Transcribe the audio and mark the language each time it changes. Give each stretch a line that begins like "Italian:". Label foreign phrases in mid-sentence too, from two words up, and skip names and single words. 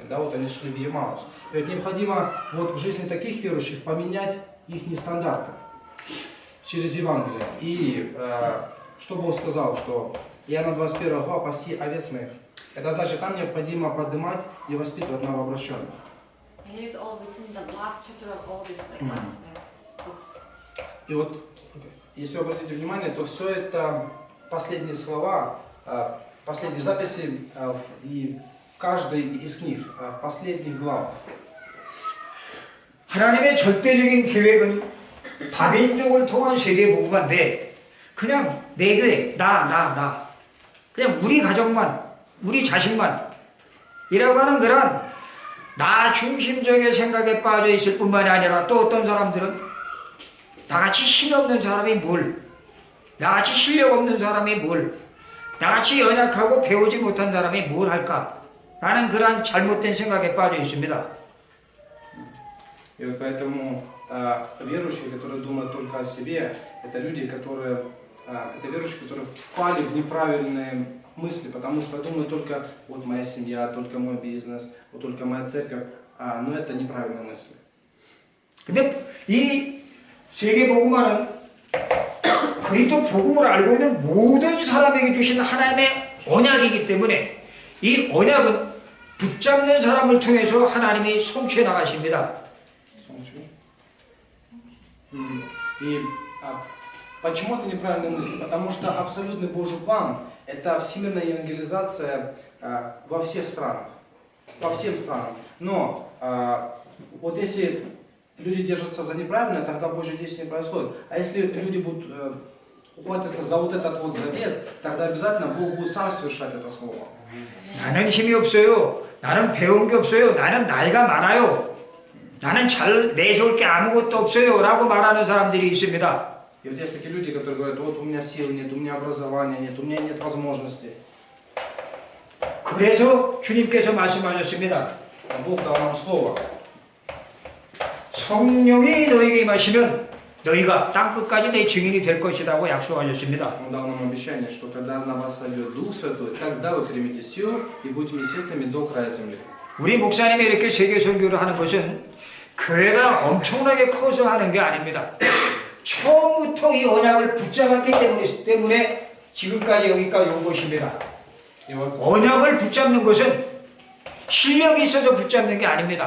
Russian: Да, вот они шли в Емаус. И вот необходимо вот в жизни таких верующих поменять их нестандарты через Евангелие. И что Бог сказал, что Иоанна 21 глава «Паси овец моих». Это значит, там необходимо поднимать и воспитывать новообращенных.
English: And it is all written in the last chapter of all these books.
Russian: И вот, если вы обратите внимание, то все это последние слова, последние записи и в каждой из книг, в последних главах.
Korean: 하나님의 절대적인 계획은 다민족을 통한 세계 복음화인데 그냥 내 교회 나 그냥 우리 가족만 우리 자식만 이라고 하는 그런 나 중심적인 생각에 빠져 있을 뿐만이 아니라 또 어떤 사람들은 나같이 힘이 없는 사람이 뭘 나같이 실력 없는 사람이 뭘 나같이 연약하고 배우지 못한 사람이 뭘 할까 라는 그런 잘못된 생각에 빠져 있습니다.
Russian: И вот поэтому верующие, которые думают только о себе, это люди, которые, это верующие, которые впали в неправильные мысли, потому что думают только вот моя семья, только мой бизнес, вот только моя церковь, но это неправильные мысли.
Korean: 근데 이 세계 복음화는 그리스도 복음을 알고 있는 모든 사람에게 주신 하나님의 언약이기 때문에 이 언약은 붙잡는 사람을 통해서 하나님이 성취해 나가십니다.
Russian: И почему это неправильные мысли? Потому что абсолютный Божий план – это всемирная евангелизация во всех странах, по всем странам. Но вот если люди держатся за неправильное, тогда Божье действие не происходит. А если люди будут ухватиться за вот этот вот завет, тогда обязательно Бог будет сам совершать это слово.
Korean: 나는 힘이 없어요. 나는 배운 게 없어요. 나는 나이가 많아요. 나는 잘 내세울 게 아무것도 없어요. 라고 말하는 사람들이 있습니다.
Russian: И вот есть такие люди, которые говорят, вот у меня сил нет, у меня образования нет, у меня нет возможностей.
Korean: 그래서 주님께서 말씀하셨습니다.
Russian: Бог дал нам слово.
Korean: 성령이 너에게 임하시면 너희가 땅끝까지 내 증인이 될 것이라고 약속하셨습니다.
Russian: Он дал нам обещание, что когда на вас сойдет Дух Святой, тогда вы примете силу и будете светлыми до края земли.
Korean: 우리 목사님이 이렇게 세계 선교를 하는 것은 교회가 엄청나게 커서 하는 게 아닙니다. 처음부터 이 언약을 붙잡았기 때문에 지금까지 여기까지 온 것입니다. 언약을 붙잡는 것은 실력이 있어서 붙잡는 게 아닙니다.